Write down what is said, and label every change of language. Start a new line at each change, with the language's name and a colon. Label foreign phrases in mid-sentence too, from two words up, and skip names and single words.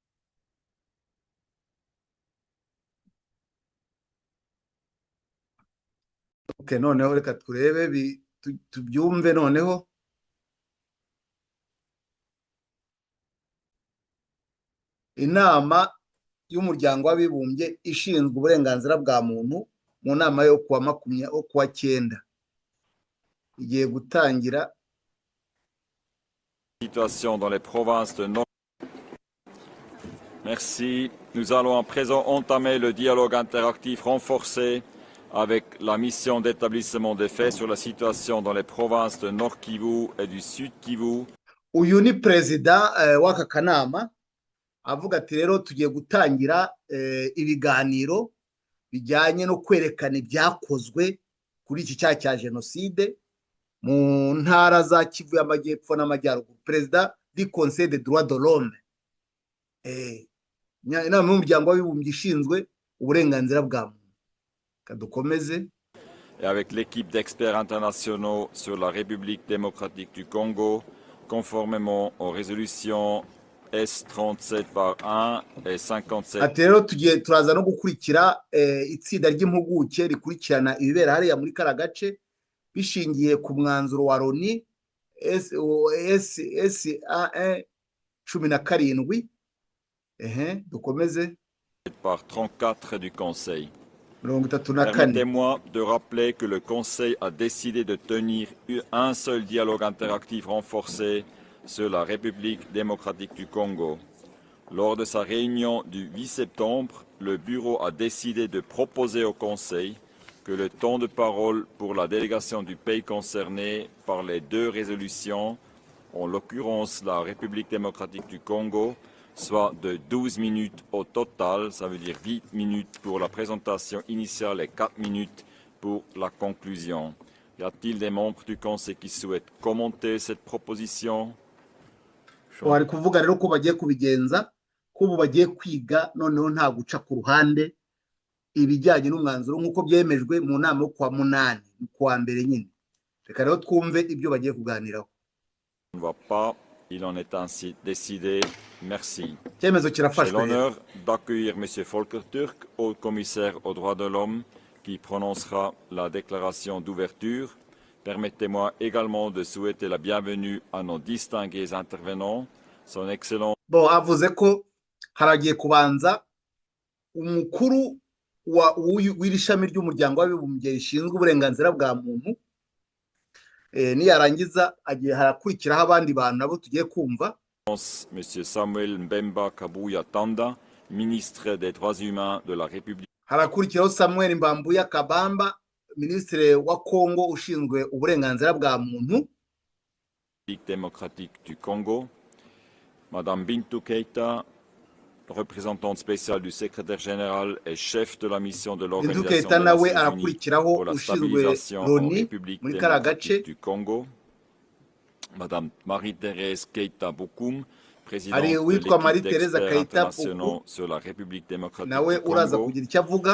Kinyarwanda: Okay, noneho reka turebe tubyumve noneho. Inama y'umuryango w'abibumbye ishinzwe uburenganzira bwa muntu mu nama yo kuwa 9 igiye gutangira.
French: Situation dans les provinces de Nord. Merci. Nous allons à présent entamer le dialogue interactif renforcé avec la mission d'établissement des faits sur la situation dans les provinces de Nord Kivu et du Sud Kivu.
Kinyarwanda: Uyu ni perezida w'aka kanama avuga ati rero tugiye gutangira ibiganiro bijyanye no kwerekana ibyakozwe kuri iki cyaha cya jenoside mu ntara za Kivu y'Amajyepfo n'Amajyaruguru.
French: Perezida du Conseil des droits de l'homme,
Kinyarwanda: inama y'umuryango w'abibumbye ishinzwe uburenganzira bwa muntu. Kadukomeze.
French: Et avec l'équipe d'experts internationaux sur la République démocratique du Congo, conformément aux résolutions S37/1 et 57.
Kinyarwanda: Ati rero turaza no gukurikira itsinda ry'impuguke rikurikirana ibibera hariya muri kara gace bishingiye ku mwanzuro wa Loni SA 17. Dukomeze.
French: Par 34 du Conseil. 34. Permettez-moi de rappeler que le Conseil a décidé de tenir un seul dialogue interactif renforcé sur la République démocratique du Congo. Lors de sa réunion du 8 septembre, le Bureau a décidé de proposer au Conseil que le temps de parole pour la délégation du pays concerné par les 2 résolutions, en l'occurrence la République démocratique du Congo, soit de 12 minutes au total, ça veut dire 8 minutes pour la présentation initiale et 4 minutes pour la conclusion. Y a-t-il des membres du Conseil qui souhaitent commenter cette proposition?
Kinyarwanda: Wari kuvuga rero ko bagiye kubigenza, ko ubu bagiye kwiga noneho nta guca ku ruhande ibijyanye n'umwanzuro nk'uko byemejwe mu nama yo kuwa 8 kuwa mbere nyine. Reka rero twumve ibyo bagiye kuganiraho.
French: On ne va pas. Il en est ainsi décidé. Merci. J'ai l'honneur d'accueillir M. Volker Türk, haut commissaire aux droits de l'homme, qui prononcera la déclaration d'ouverture. Permettez-moi également de souhaiter la bienvenue à nos distingués intervenants. Son Excellence. Bon,
Kinyarwanda: avuze ko haragiye kubanza umukuru w'iri shami ry'umuryango w'abibumbye rishinzwe uburenganzira bwa muntu, niyarangiza harakurikiraho abandi bantu nabo tugiye kumva.
French: Monsieur Samuel Mbemba Kabuya Tanda, ministre des droits humains de la République.
Kinyarwanda: Harakurikiraho Samuel Mbambuya Kabamba, ministre wa Congo ushinzwe uburenganzira bwa muntu.
French: Démocratique du Congo. Madame Bintou Keita, représentante spéciale du secrétaire général et chef de la mission de l'Organisation des Nations Unies pour la stabilisation en République démocratique du Congo. Madame Marie-Thérèse Keita Boukoum, présidente de l'équipe d'experts internationaux sur la République démocratique du Congo.